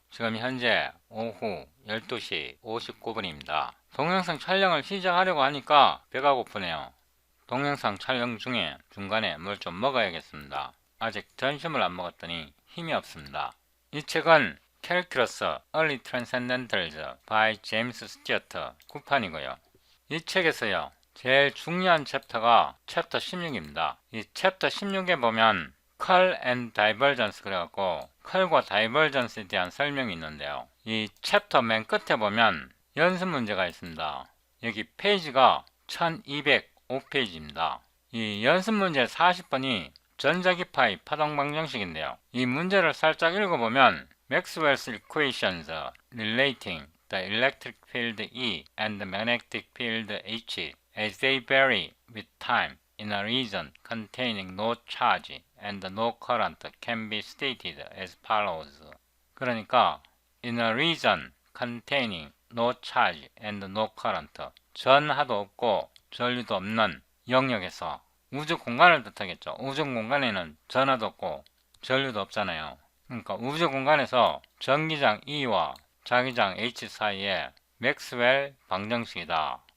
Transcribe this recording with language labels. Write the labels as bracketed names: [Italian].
[Korean] 지금 현재 오후 12시 59분입니다. 동영상 촬영을 시작하려고 하니까 배가 고프네요. 동영상 촬영 중에 중간에 뭘 좀 먹어야겠습니다. 아직 점심을 안 먹었더니 힘이 없습니다. 이 책은 Calculus Early Transcendentals by James Stewart 9판이고요. 이 책에서요, 제일 중요한 챕터가 챕터 16입니다. 이 챕터 16에 보면 컬 앤 다이버전스 그래갖고 컬과 다이버전스에 대한 설명이 있는데요. 이 챕터 맨 끝에 보면 연습 문제가 있습니다. 여기 페이지가 1205페이지입니다. 이 연습 문제 40번이 전자기파의 파동방정식인데요. 이 문제를 살짝 읽어보면 [English] Maxwell's equations relating the electric field E and the magnetic field H as they vary with time in a region containing no charge and no current can be stated as follows. [Korean] 그러니까 [English] in a region containing no charge and no current, [Korean] 전하도 없고 전류도 없는 영역에서, 우주 공간을 뜻하겠죠. 우주 공간에는 전하도 없고 전류도 없잖아요. 그러니까 우주 공간에서 전기장 E와 자기장 H 사이에 맥스웰 방정식이다.